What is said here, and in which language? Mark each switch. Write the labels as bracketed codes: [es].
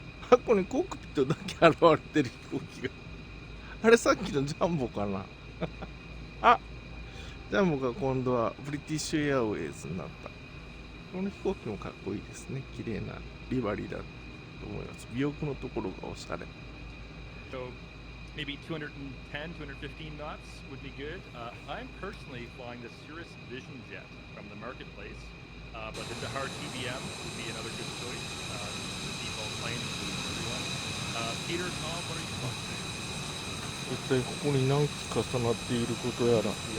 [ja] ここにコックピットだけ現れてる飛行機があれさっきのジャンボかなあ、ジャンボが今度はブリティッシュエアウェイズになった。この飛行機もかっこいいですね。綺麗なリバリーだと思います。尾翼のところがおしゃれ。 [en] So maybe 210, 215 knots would be good. I'm personally flying the Cirrus Vision Jet from the marketplace, but the Dahar TBM would be another good choice. The default plane includes everyone. Peter, Tom, what are you flying today? [ja] 一体ここに何機重なっていることやら。